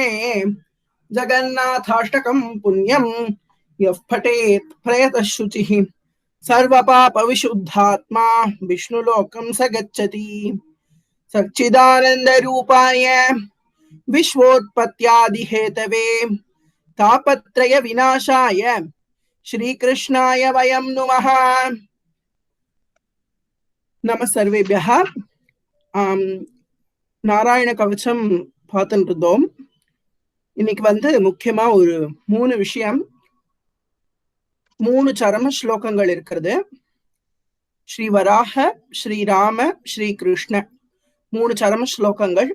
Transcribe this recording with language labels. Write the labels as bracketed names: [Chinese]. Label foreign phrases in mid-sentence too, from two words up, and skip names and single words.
[Sanskrit] जगन्नाथाष्टकं पुण्यं यः पठेत् प्रयतः शुचिः सर्वपापविशुद्धात्मा विष्णुलोकं स गच्छति। सच्चिदानंद रूपाय विश्वोत्पत्त्यादिहेतवे तापत्रय विनाशाय श्रीकृष्णाय वयं नुमः। नमः सर्वेभ्यः। [Tamil] நாராயண கவச்சம் பார்த்துட்டு இருந்தோம். இன்னைக்கு முக்கியமா ஒரு 3 விஷயம், 3 சரம ஸ்லோகங்கள் இருக்கிறது. ஸ்ரீ வராக, ஸ்ரீராம, ஸ்ரீ கிருஷ்ண 3 சரம ஸ்லோகங்கள்.